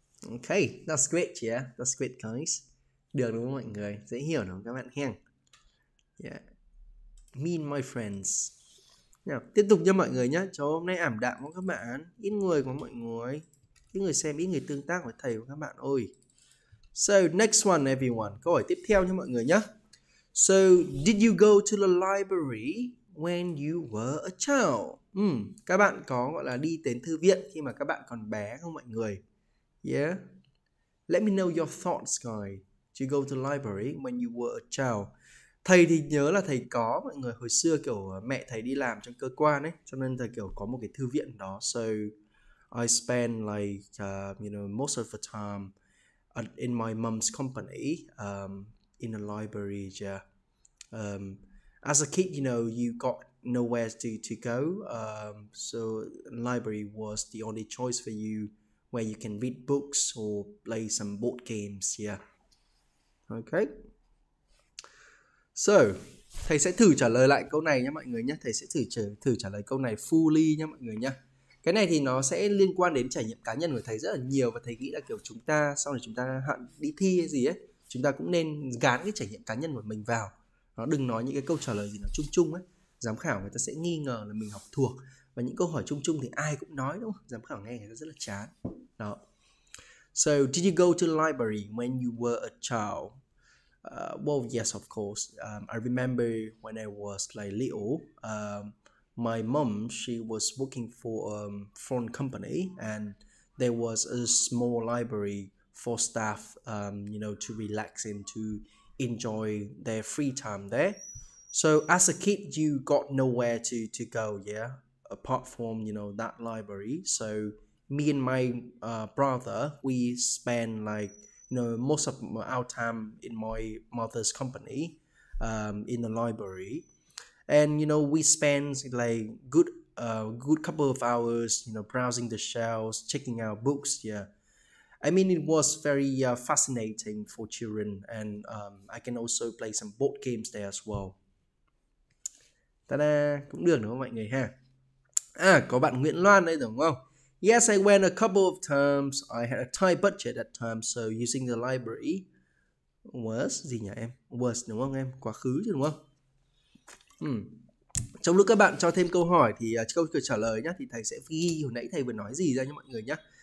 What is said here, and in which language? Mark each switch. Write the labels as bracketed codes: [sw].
[en] Okay, that's great, yeah, that's great guys. [vi] Được đúng không mọi người? Dễ hiểu đúng không các bạn hen? Yeah. [en] Me and my friends. [vi] Nào, tiếp tục cho mọi người nhé. Cho hôm nay ảm đạm quá các bạn. Ít người của mọi người. Ít người xem, ít người tương tác với thầy của các bạn ơi. [en] So, next one everyone. [vi] Câu hỏi tiếp theo nha mọi người nhé. [en] So, did you go to the library when you were a child? [vi] Các bạn có gọi là đi đến thư viện khi mà các bạn còn bé không mọi người? [en] Yeah. Let me know your thoughts guys. Did you go to the library when you were a child? [vi] Thầy thì nhớ là thầy có mọi người, hồi xưa kiểu mẹ thầy đi làm trong cơ quan ấy, cho nên thầy kiểu có một cái thư viện đó. [en] So I spend like you know, most of the time in my mom's company, in a library, yeah. As a kid, you know, you got nowhere to go, so library was the only choice for you, where you can read books or play some board games, yeah. Okay. [vi] So, thầy sẽ thử trả lời lại câu này nhé mọi người nhé. Thầy sẽ thử trả lời câu này fully nhé mọi người nhé. Cái này thì nó sẽ liên quan đến trải nghiệm cá nhân của thầy rất là nhiều. và thầy nghĩ là kiểu chúng ta sau này chúng ta đi thi hay gì ấy, chúng ta cũng nên gán cái trải nghiệm cá nhân của mình vào. Nó đừng nói những cái câu trả lời gì nó chung chung ấy. Giám khảo người ta sẽ nghi ngờ là mình học thuộc. Và những câu hỏi chung chung thì ai cũng nói đúng không? Giám khảo nghe người ta rất là chán. Đó. [en] So, did you go to the library when you were a child? Well, yes, of course. I remember when I was like little, my mom, she was working for a phone company, and there was a small library for staff, you know, to relax and to enjoy their free time there. So as a kid, you got nowhere to go, yeah, apart from, you know, that library. So me and my brother, we spent like most of our time in my mother's company, in the library, and we spend like good couple of hours, browsing the shelves, checking out books. Yeah, I mean, it was very fascinating for children, and I can also play some board games there as well. [vi] Ta-da, cũng được đúng không mọi người ha? Có bạn Nguyễn Loan đây đúng không? [en] Yes, I went a couple of times. I had a tight budget at times, so using the library was [vi] gì nhỉ em? Was đúng không em? Quá khứ chứ đúng không? Trong lúc các bạn cho thêm câu hỏi thì câu trả lời nhá, thì thầy sẽ ghi hồi nãy thầy vừa nói gì ra nha mọi người nhá.